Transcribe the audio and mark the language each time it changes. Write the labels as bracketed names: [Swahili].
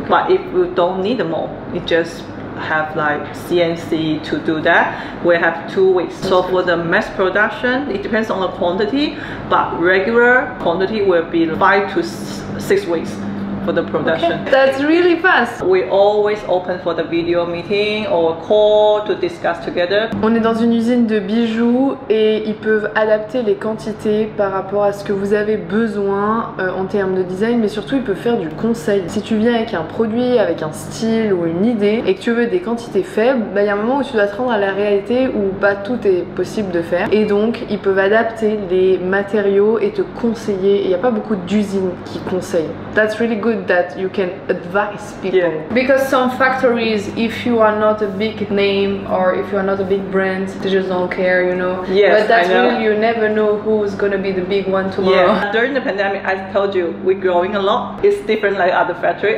[English] But if you don't need the mold, you just have like CNC to do that. We have 2 weeks. So for the mass production, it depends on the quantity, but regular quantity will be 5 to 6 weeks for the production. That's really fast. We always open for the video meeting or call to discuss together. [French] On est dans une usine de bijoux et ils peuvent adapter les quantités par rapport à ce que vous avez besoin en termes de design, mais surtout ils peuvent faire du conseil. Si tu viens avec un produit, avec un style ou une idée et que tu veux des quantités faibles, il y a un moment où tu dois te rendre à la réalité où pas tout est possible de faire. Et donc ils peuvent adapter les matériaux et te conseiller. Il n'y a pas beaucoup d'usines qui conseillent. [English] That's really good that you can advise people. Because some factories, if you are not a big name or if you are not a big brand, they just don't care, you know. But that's really, you never know who's gonna be the big one tomorrow. During the pandemic, I told you, we're growing a lot. It's different like other factory.